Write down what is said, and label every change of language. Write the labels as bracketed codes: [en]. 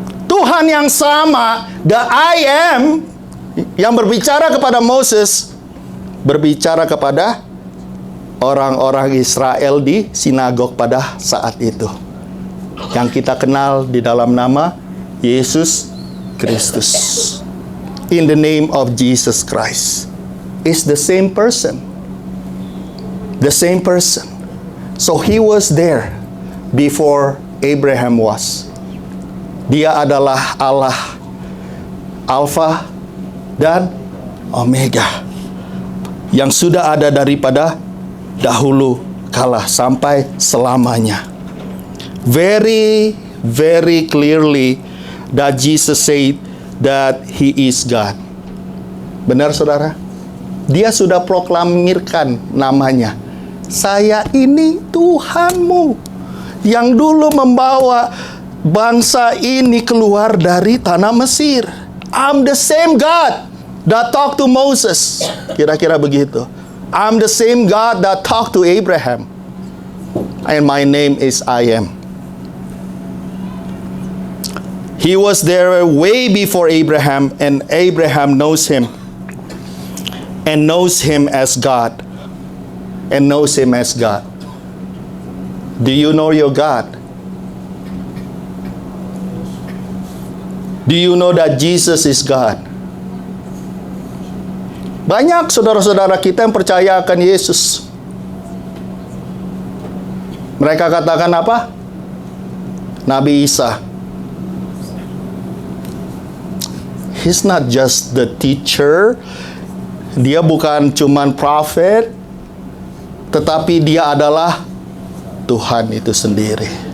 [id] Tuhan yang sama, the I am, yang berbicara kepada Moses, berbicara kepada orang-orang Israel di sinagog pada saat itu, yang kita kenal di dalam nama Yesus Kristus. [en] In the name of Jesus Christ. Is the same person. The same person. So he was there before Abraham was. [id] Dia adalah Allah Alfa dan Omega, yang sudah ada daripada dahulu kala sampai selamanya. [en] Very, very clearly that Jesus said that He is God. [id] Benar saudara? Dia sudah proklamirkan namanya. Saya ini Tuhanmu, yang dulu membawa bangsa ini keluar dari tanah Mesir. [en] I'm the same God that talked to Moses. [id] Kira-kira begitu. [en] I'm the same God that talked to Abraham. And my name is I am. He was there way before Abraham, and Abraham knows Him. And knows Him as God. And knows Him as God. Do you know your God? Do you know that Jesus is God? [id] Banyak saudara-saudara kita yang percaya akan Yesus. Mereka katakan apa? Nabi Isa. [en] He's not just the teacher. [id] Dia bukan cuman prophet, tetapi dia adalah Tuhan itu sendiri.